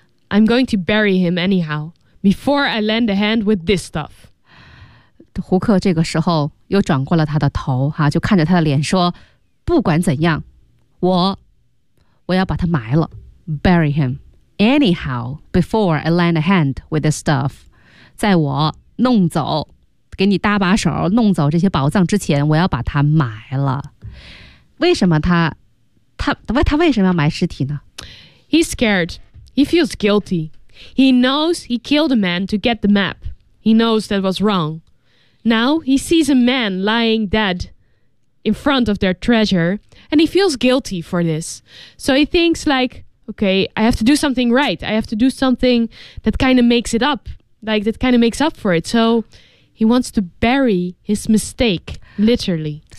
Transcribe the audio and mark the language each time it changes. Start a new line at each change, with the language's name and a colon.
English: I'm going to bury him anyhow, before I lend a hand with this stuff.
Chinese: 胡克这个时候又转过了他的头，哈，就看着他的脸说，不管怎样，我要把他埋了。
English: Bury him anyhow, before I lend a hand with this stuff.
Chinese: 在我弄走。给你搭把手弄走这些宝藏之前我要把它埋了为什么他为什么要埋尸体呢
English: He's scared He feels guilty He knows he killed a man to get the map He knows that was wrong Now he sees a man lying dead in front of their treasure and he feels guilty for this So he thinks like Okay, I have to do something right I have to do something that kind of makes it up Like that kind of makes up for it SoHe wants to bury his mistake, literally.